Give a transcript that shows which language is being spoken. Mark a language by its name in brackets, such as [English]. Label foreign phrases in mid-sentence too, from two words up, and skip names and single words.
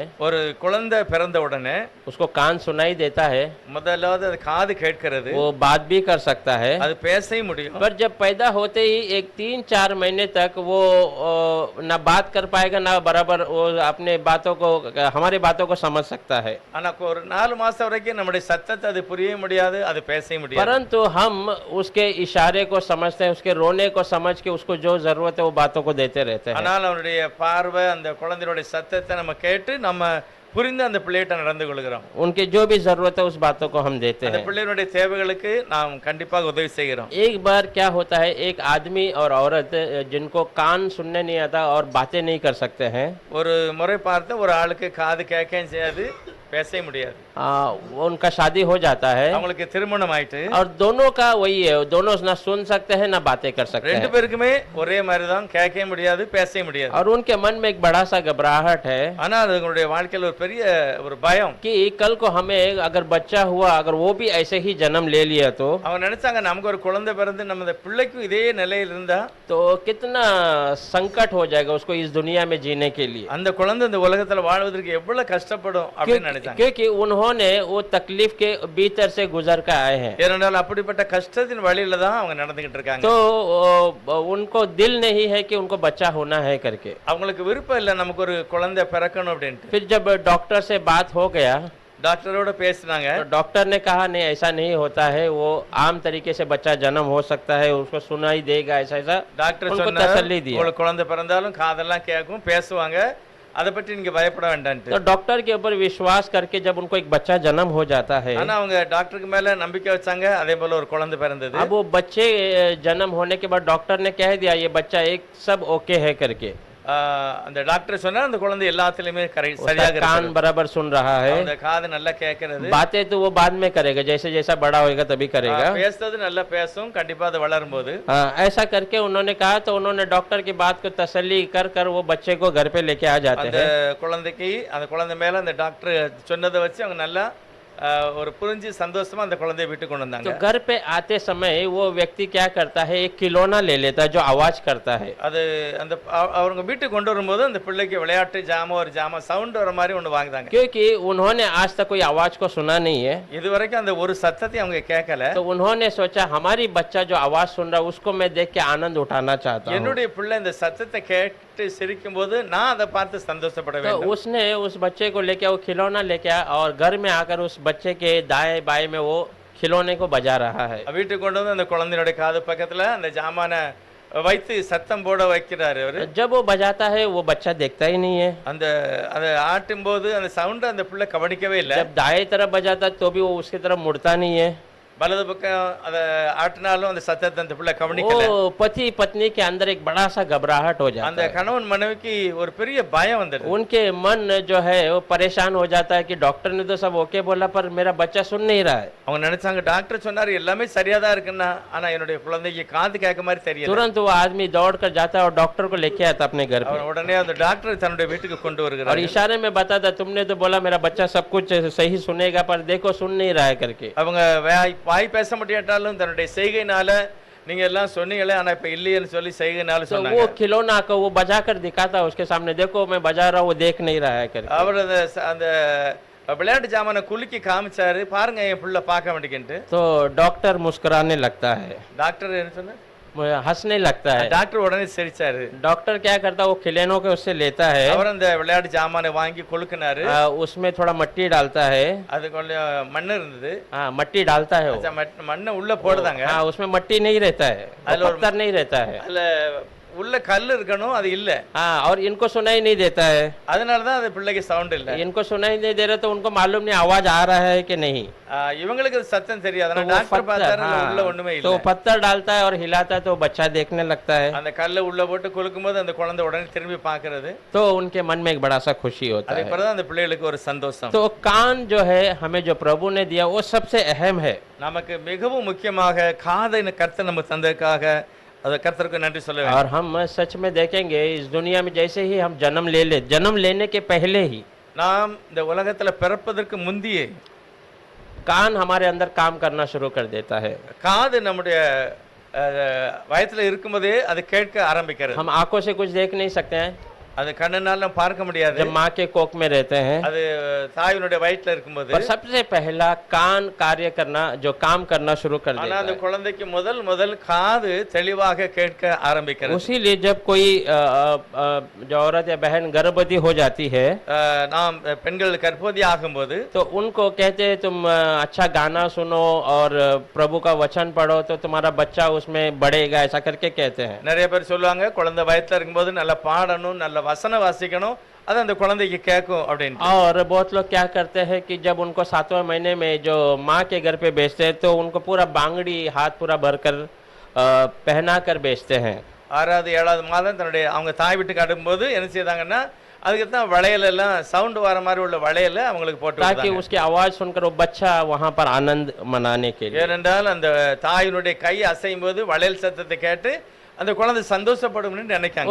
[Tamil] ஒரு குழந்தை பிறந்த உடனே [Hindi] उसको कान सुनाई देता है, [Tamil] முதலாவது அது காது கேட்கிறது, [Hindi] वो बात भी कर सकता है। [Tamil] அது பேசவே முடியும். [Hindi] पर जब पैदा होते ही एक 3-4 महीने तक वो ना बात कर पाएगा ना बराबर वो अपने बातों को, हमारी बातों को समझ सकता है। [Tamil] ஆனா ஒரு 4 மாசம் வரைக்கும் நம்முடைய சத்தத்தை அது புரிய முடியாது, அது பேசவே முடியாது. [Hindi] परंतु हम उसके इशारे को समझते हैं, उसके रोने को समझ के उसको जो जरूरत है वो बातों को देते रहते हैं। [Tamil] ஆனால் அவனுடைய பார்வை, அந்த குழந்தையோட சத்தத்தை நம்ம கேட்டு நம்ம புரிந்து அந்த பிள்ளைகிட்ட நடந்து கொள்கிறோம். [Hindi] उनके जो भी जरूरत है उस बातों को हम देते [Tamil] அந்த [Hindi] हैं। [Tamil] பிள்ளைகளுடைய தேவைகளுக்கு நாம் கண்டிப்பாக உதவி செய்கிறோம். [Hindi] एक बार क्या होता है, एक आदमी और औरत जिनको कान सुनने नहीं आता और बातें नहीं कर सकते हैं, [Tamil] ஒரு முறை பார்த்து ஒரு ஆளுக்கு காது கேட்கவும் செய்யாது, பேசவே முடியாது. [Hindi] उनका शादी हो जाता है [Tamil] அவங்களுக்கு திருமணம் ஆயிட்டு [Hindi] और दोनों का वही है, दोनों ना सुन सकते हैं ना बातें कर सकते [Tamil] ரெண்டு [Hindi] हैं। [Tamil] பேருக்குமே ஒரே மாதிரி தான், கேட்கவே முடியாது, பேசவே முடியாது. [Hindi] और उनके मन में एक बड़ा सा घबराहट है [Tamil] ஆனா அதுங்களுடைய வாழ்க்கையில் ஒரு பெரிய ஒரு பயம். [Hindi] कि कल को हमें अगर बच्चा हुआ, अगर वो भी ऐसे ही जन्म ले लिया तो [Tamil] அவங்க நினைச்சாங்க நமக்கு ஒரு குழந்தை பிறந்து நம்ம பிள்ளைக்கும் இதே நிலையில் இருந்தா [Hindi] तो कितना संकट हो जाएगा उसको इस दुनिया में जीने के लिए। [Tamil] அந்த குழந்தை இந்த உலகத்துல வாழ்வதற்கு எவ்வளவு கஷ்டப்படும் அப்படின்னு நினைச்சாங்க. [Hindi] क्योंकि उन्होंने वो तकलीफ के भीतर से गुजर कर आए हैं, [Tamil] ஏனென்றால் அப்படிப்பட்ட கஷ்டத்தின் வழியில தான் அவங்க நடந்துகிட்டு இருக்காங்க. [Hindi] तो उनको दिल नहीं है कि उनको बच्चा होना है करके। [Tamil] அவங்களுக்கு விருப்பம் இல்லை நமக்கு ஒரு குழந்தை பிறக்கணும் அப்படின்ட்டு. [Hindi] फिर जब डॉक्टर से बात हो गया [Tamil] டாக்டரோட பேசினாங்க. [Hindi] तो डॉक्टर ने कहा नहीं ऐसा नहीं होता है, वो आम तरीके से बच्चा जन्म हो सकता है, उसको सुनाई देगा, ऐसा ऐसा [Tamil] டாக்டர் [Hindi] उनको [Tamil] சொன்னார் [Hindi] तसल्ली दिया। [Tamil] உங்களுக்கு குழந்தை பிறந்தாலும் காதெல்லாம் கேட்கும், பேசுவாங்க, அதை பற்றி நீங்க பயப்பட வேண்டாம்ட்டு. [Hindi] तो डॉक्टर के ऊपर विश्वास करके जब उनको एक बच्चा जन्म हो जाता है, [Tamil] ஆனா அவங்க டாக்டருக்கு மேல நம்பிக்கை வச்சாங்க. அதே போல ஒரு குழந்தை பிறந்தது. [Hindi] अब वो बच्चे जन्म होने के बाद डॉक्टर ने कह दिया ये बच्चा एक सब ओके है करके, [Tamil] அந்த டாக்டர் சொன்னா அந்த குழந்தை எல்லாத்துலயுமே [Hindi] उसका [Tamil] சரியாக [Hindi] कान [Tamil] இருக்கு, [Hindi] बराबर सुन रहा है, [Tamil] அந்த காது நல்லா கேட்கிறது, [Hindi] बातें तो वो बाद में करेगा, जैसे जैसा बड़ा होएगा तभी करेगा। [Tamil] பேசுறது நல்லா பேசும், கண்டிப்பா அது வளரும் போது. [Hindi] हाँ, ऐसा करके उन्होंने कहा, तो उन्होंने डॉक्टर की बात को तसल्ली कर कर वो बच्चे को घर पे लेके आ जाते [Tamil] அந்த [Hindi] हैं। [Tamil] குழந்தைக்கு அந்த குழந்தை மேல அந்த டாக்டர் சொன்னதை வச்சு அவங்க நல்லா ஒரு புரிஞ்சு சந்தோஷமா அந்த குழந்தையை வீட்டு கொண்டு [Hindi] तो [Tamil] வந்தாங்க. [Hindi] घर पे आते समय वो व्यक्ति क्या करता है, एक खिलौना ले लेता है जो आवाज करता है। [Tamil] அது அந்த அவங்க வீட்டுக்கு கொண்டு வரும்போது அந்த பிள்ளைக்கு விளையாட்டு ஜாமான், ஒரு ஜாமான் சவுண்ட் வர மாதிரி ஒன்று வாங்குதாங்க. [Hindi] क्योंकि उन्होंने आज तक कोई आवाज को सुना नहीं है, [Tamil] இதுவரைக்கும் அந்த ஒரு சத்தத்தை அவங்க கேட்கல. [Hindi] तो उन्होंने सोचा हमारी बच्चा जो आवाज सुन रहा है उसको मैं देख के आनंद उठाना चाहता हूँ। [Tamil] என்னுடைய பிள்ளை இந்த சத்தத்தை கேட்டு சிரிக்கும் போது நான் அதை பார்த்து சந்தோஷப்பட [Hindi] तो [Tamil] வேண்டும். [Hindi] उसने उस बच्चे को लेके वो खिलौना लेके आया और घर में आकर उस बच्चे के दाएं बाएं में वो खिलौने को बजा रहा है। [Tamil] வீட்டுக்கு கொண்டு வந்து அந்த குழந்தையோட காது பக்கத்துல அந்த ஜாமானை வைத்து சத்தம் போட வைக்கிறாரு அவரு. [Hindi] जब वो बजाता है वो बच्चा देखता ही नहीं है, [Tamil] அந்த அதை ஆட்டும் போது அந்த சவுண்ட் அந்த பிள்ளை கவனிக்கவே இல்லை. [Hindi] जब दाएं तरफ बजाता तो भी वो उसकी तरफ मुड़ता नहीं है। [Tamil] வலது பக்கம் அதை ஆட்டினாலும் அந்த சத்தத்தை அந்த பிள்ளை கவனிக்கல. [Hindi] वो पति पत्नी के अंदर एक बड़ा सा घबराहट हो [Tamil] அந்த [Hindi] जाता है। [Tamil] கணவன் மனைவிக்கு ஒரு பெரிய பயம் வந்துடுது. [Hindi] उनके मन जो है वो परेशान हो जाता है कि डॉक्टर ने तो सब ओके बोला पर मेरा बच्चा सुन नहीं रहा है। [Tamil] அவங்க நினைச்சாங்க டாக்டர் சொன்னாரு எல்லாமே சரியா தான் இருக்குன்னா, ஆனா என்னுடைய குழந்தைக்கு காது கேட்க மாதிரி தெரியல. [Hindi] तुरंत वो आदमी दौड़ कर जाता है और डॉक्टर को लेके आता अपने घर पे [Tamil] அவன் உடனே அந்த டாக்டர் தன்னுடைய வீட்டுக்கு கொண்டு [Hindi] और [Tamil] வருகிறார். [Hindi] इशारे में बताता तुमने तो बोला मेरा बच्चा सब कुछ सही सुनेगा पर देखो सुन नहीं रहा है करके। [Tamil] அவங்க வாய் பேச முடியாட்டாலும் தன்னுடைய செய்கையினால நீங்க எல்லாம் சொன்னீங்களே ஆனா இப்ப இல்லையேன்னு சொல்லி செய்கையினால [Hindi] तो [Tamil] சொன்னாங்க. [Hindi] वो खिलौना को वो बजा कर दिखाता उसके सामने, देखो मैं बजा रहा हूँ वो देख नहीं रहा है करके। [Tamil] அவர் அந்த விளையாட்டு ஜாமான குலுக்கி காமிச்சாரு, பாருங்க என் புள்ள பார்க்க வேண்டியன்ட்டு. [Hindi] तो डॉक्टर मुस्कुराने लगता है, [Tamil] டாக்டர் என்ன சொன்னார்? [Hindi] हंसने लगता है। [Tamil] டாக்டர் உடனே சிரிச்சாரு. [Hindi] डॉक्टर क्या करता है वो खिलौनों के उससे लेता है, [Tamil] அவர் அந்த விளையாட்டு ஜாமானை வாங்கி கொலுக்கினாரு. [Hindi] उसमें थोड़ा मिट्टी डालता है। [Tamil] அது கொஞ்சம் மண்ணு இருந்தது. [Hindi] हाँ मट्टी डालता है वो। [Tamil] மண்ணை உள்ள போடுதாங்க. [Hindi] हाँ उसमें मट्टी नहीं रहता है, पत्थर नहीं रहता है। [Tamil] அதுல உள்ள கல் இருக்கணும், அது இல்ல. [Hindi] हाँ और इनको सुनाई नहीं देता है, [Tamil] அதனால தான் அது பிள்ளைக்கு சவுண்ட் இல்ல. [Hindi] इनको सुनाई नहीं दे रहा तो उनको मालूम नहीं आवाज आ रहा है कि नहीं। [Tamil] இவங்களுக்கு அது சத்தம் தெரியாது. [Hindi] तो [Tamil] ஆனா [Hindi] वो [Tamil] டாக்டர் பார்த்தாரு [Hindi] हाँ, [Tamil] உள்ள ஒண்ணுமே [Hindi] तो [Tamil] இல்ல. [Hindi] पत्थर डालता है और हिलाता है तो बच्चा देखने लगता है। [Tamil] அந்த கல்லை உள்ள போட்டு குலுக்கும்போது அந்த குழந்தை உடனே திரும்பி பார்க்கிறது. [Hindi] तो उनके मन में एक बड़ा सा खुशी होता [Tamil] அதுக்கு [Hindi] है। [Tamil] பிறகு அந்த பிள்ளைகளுக்கு ஒரு சந்தோஷம். [Hindi] तो कान जो है हमें जो प्रभु ने दिया वो सबसे अहम है। [Tamil] நமக்கு மிகவும் முக்கியமாக காதை கர்த்தர் நமக்கு தந்ததுக்காக அது கர்த்தருக்கு நன்றி சொல்ல வேண்டும். [Hindi] और हम सच में देखेंगे इस दुनिया में जैसे ही हम जन्म लेने के पहले ही [Tamil] நாம் இந்த உலகத்துல பிறப்பதற்கு முந்தியே [Hindi] कान हमारे अंदर काम करना शुरू कर देता है। [Tamil] காது நம்முடைய வயத்துல இருக்கும்போதே அது கேட்க ஆரம்பிக்கிறது. [Hindi] हम आंखों से कुछ देख नहीं सकते हैं [Tamil] அது கண்ணனால நம்ம பார்க்க முடியாது. [Hindi] जब माँ के कोख में रहते हैं, [Tamil] அது தாயினுடைய வயித்துல இருக்கும்போது. [Hindi] पर सबसे पहला कान कार्य करना जो काम करना शुरू कर [Tamil] ஆனா [Hindi] देता [Tamil] அந்த [Hindi] है। [Tamil] குழந்தைக்கு முதல் காது தெளிவாக கேட்க ஆரம்பிக்கிறது. [Hindi] उसीलिए जब कोई जो औरत या बहन गर्भवती हो जाती है [Tamil] நாம் பெண்கள் கர்ப்பவதி ஆகும்போது [Hindi] तो उनको कहते हैं तुम अच्छा गाना सुनो और प्रभु का वचन पढ़ो तो तुम्हारा बच्चा उसमें बढ़ेगा, ऐसा करके कहते हैं। [Tamil] நிறைய பேர் சொல்லுவாங்க குழந்தை வயித்துல இருக்கும்போது நல்லா பாடணும், நல்ல வசனம் வாசிக்கணும், அது அந்த குழந்தைக்கு கேட்கும் அப்படின்னு. [Hindi] और बहुत लोग क्या करते हैं कि जब उनको 7वें महीने में जो माँ के घर पे बेचते हैं तो उनको पूरा बांगड़ी हाथ पूरा भरकर पहना कर बेचते हैं। [Tamil] 6வது 7வது மாதம் தன்னுடைய அவங்க தாய் வீட்டுக்கு அனுப்பும்போது என்ன செய்தாங்கன்னா அதுக்கு தான் வளையல் எல்லாம் சவுண்ட் வர மாதிரி உள்ள வளையல அவங்களுக்கு போட்டு [Hindi] ताकि [Tamil] விட்டாங்க. [Hindi] उसकी आवाज सुनकर वो बच्चा वहां पर आनंद मनाने के लिए। [Tamil] ஏனென்றால் அந்த தாயினுடைய கை அசையும் போது வளையல் சத்தத்தை கேட்டு அந்த குழந்தை சந்தோஷப்படும்னு நினைக்காங்க.